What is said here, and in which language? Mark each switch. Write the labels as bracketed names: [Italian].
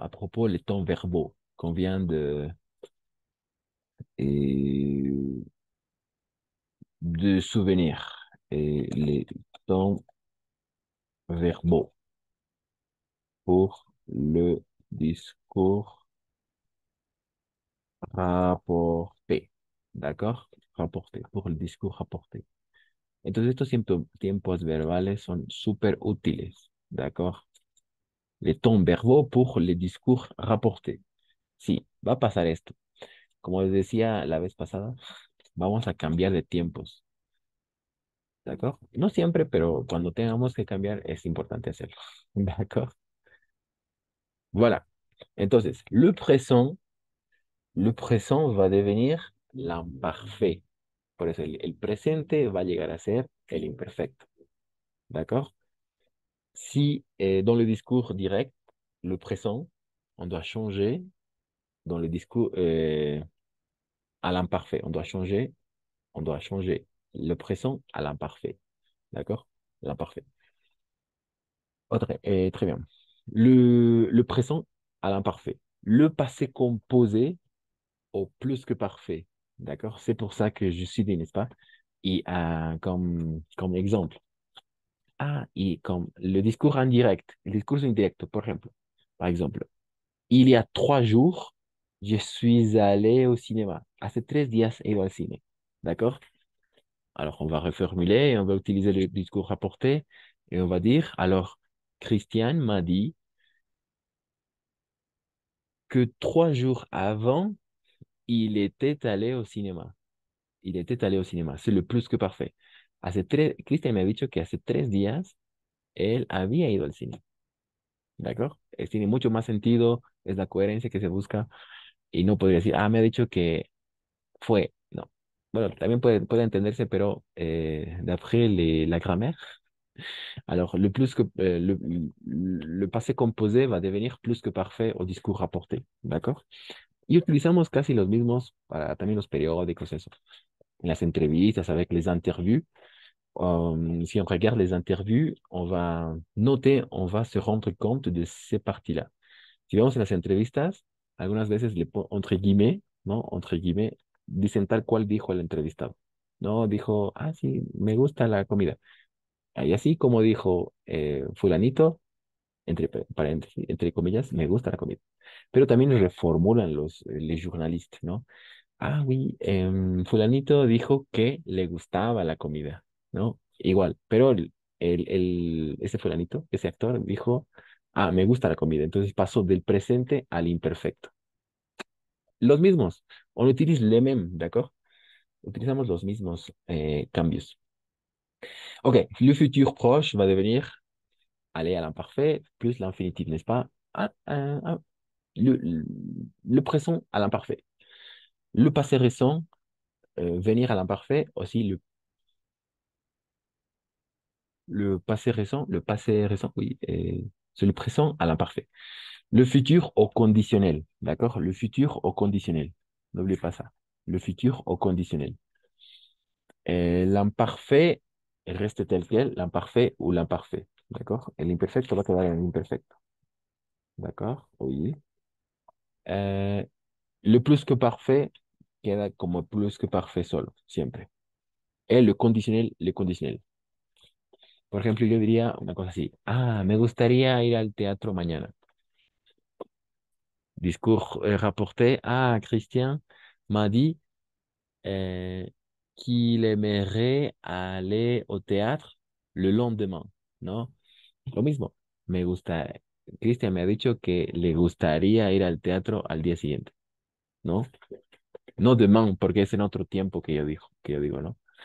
[French] À propos des temps verbaux qu'on vient et, de souvenir. Et les temps verbaux pour le discours rapporté, ¿d'accord? Rapporté, pour le discours rapporté. [Spanish] Entonces, estos tiempos verbales son súper útiles, ¿d'accord? [French] Les temps verbaux pour les discours rapportés. [Spanish] Sí, va a pasar esto. Como les decía la vez pasada, vamos a cambiar de tiempos, ¿d'accord? No siempre, pero cuando tengamos que cambiar es importante hacerlo, ¿d'accord? [French] Voilà. Entonces, le présent va devenir l'imparfait. [Spanish] Por eso el presente va a llegar a ser el imperfecto, ¿d'accord? [French] Si dans le discours direct, le présent, on doit changer dans le discours à l'imparfait. On doit changer le présent à l'imparfait. D'accord? L'imparfait. Très bien. Le présent à l'imparfait. Le passé composé au plus que parfait. D'accord? C'est pour ça que je suis dit, n'est-ce pas? Et comme exemple. Ah, y comme le discours indirect. Le discours indirect, par exemple, il y a 3 jours, je suis allé au cinéma. [Spanish] Hace 3 días he ido al cine. [French] D'accord? Alors, on va reformuler et on va utiliser le discours rapporté et on va dire, alors, Christiane m'a dit que 3 jours avant, il était allé au cinéma. Il était allé au cinéma. C'est le plus que parfait. [Spanish] Cristian me ha dicho que hace 3 días él había ido al cine. ¿De acuerdo? Tiene mucho más sentido, es la coherencia que se busca y no podría decir, me ha dicho que fue. No. Bueno, también puede entenderse, pero [French] d'après la grammaire, alors le passé composé va devenir plus que parfait au discours rapporté. [Spanish] ¿De acuerdo? Y utilizamos casi los mismos para también los periódicos, eso. En las entrevistas, [French] avec les interviews. Si on regarde les interviews, on va noter, on va se rendre compte de ces parties-là. [Spanish] Si vemos en las entrevistas, algunas veces [French] entre guillemets, [Spanish] ¿no? [French] Entre guillemets, [Spanish] dicen tal cual dijo el entrevistado. No dijo, sí, me gusta la comida. Y así como dijo fulanito, paréntesis, entre comillas, me gusta la comida. Pero también reformulan [French] les journalistes, [Spanish] ¿no? Oui, fulanito dijo que le gustaba la comida, ¿no? Igual, pero ese fulanito, ese actor, dijo, me gusta la comida. Entonces pasó del presente al imperfecto. Los mismos. [French] On utilise les mêmes, ¿d'accord? [Spanish] Utilizamos los mismos cambios. [French] Ok, le futur proche va devenir aller à l'imparfait plus l'infinitif, n'est-ce pas? le, le présent à l'imparfait. Le passé récent, venir à l'imparfait, aussi le passé récent, oui, c'est le présent à l'imparfait. Le futur au conditionnel, d'accord? Le futur au conditionnel. N'oubliez pas ça. Le futur au conditionnel. Et l'imparfait reste tel quel, l'imparfait ou l'imparfait, d'accord? [Spanish] Et l'imperfecto va quedar en imperfecto, d'accord? Oui. [French] Euh, le plus que parfait [Spanish] queda como [French] plus que parfait [Spanish] solo, siempre. [French] Et le conditionnel. [Spanish] Por ejemplo, yo diría una cosa así. Ah, me gustaría ir al teatro mañana. [French] Discours rapporté. Ah, Christian m'a dit euh, qu'il aimerait aller au théâtre le lendemain, ¿no? [Spanish] Lo mismo. Me gusta. Cristian me ha dicho que le gustaría ir al teatro al día siguiente, ¿no? No demain, porque es en otro tiempo que yo digo, ¿no?